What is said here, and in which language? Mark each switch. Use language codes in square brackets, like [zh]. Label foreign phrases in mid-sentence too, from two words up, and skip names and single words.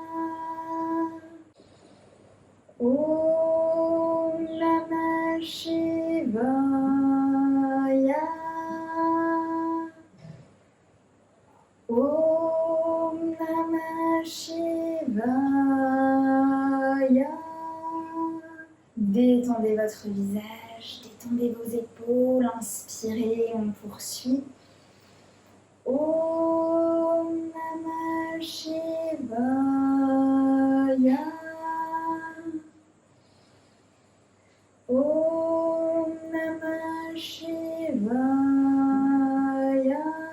[sa] Om Namah Shivaya. Om Namah Shivaya. [fr] Détendez votre visage, détendez vos épaules, inspirez, on poursuit. [sa] Om Namah Shivaya. Om Namah Shivaya.